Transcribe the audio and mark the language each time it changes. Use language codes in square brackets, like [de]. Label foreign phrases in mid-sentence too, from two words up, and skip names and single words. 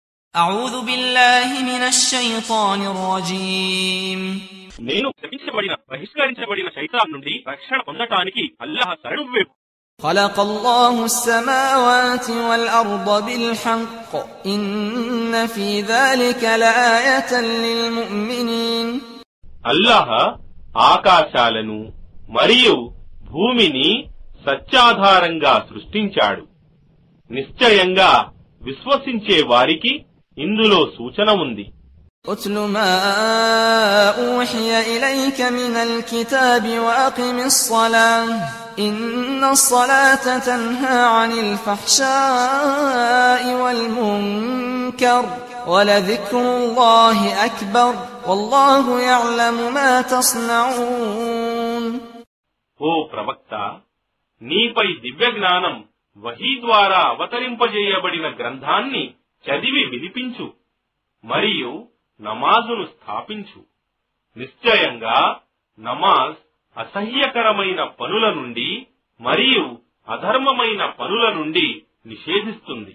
[ar] أعوذ بالله من الشيطان الرجيم [te] నేను శపించబడిన బహిష్కరించబడిన శైతాన్ నుండి రక్షణ పొందటానికి అల్లాహ్ శరణు వేడు. [ar] خلق الله السماوات والأرض بالحق إن في ذلك لآية للمؤمنين. [te] అల్లాహ్ ఆకాశాలను మరియు భూమిని సత్యాధారంగా సృష్టించాడు. నిశ్చయంగా విశ్వసించే వారికి ఇందులో సూచన ఉంది. [ar] أتل ما أوحي إليك من الكتاب وأقم الصلاة إن الصلاة تنهى عن الفحشاء والمنكر ولذكر الله أكبر والله يعلم ما تصنعون. [te] ఓ ప్రవక్త, నీపై దివ్య జ్ఞానం వహీ ద్వారా అవతరింపజేయబడిన గ్రంథాన్ని చదివి వినిపించు మరియు నమాజును స్థాపించు. నిశ్చయంగా నమాజ్ అసహ్యకరమైన పనుల నుండి మరియు అధర్మమైన పనుల నుండి నిషేధిస్తుంది.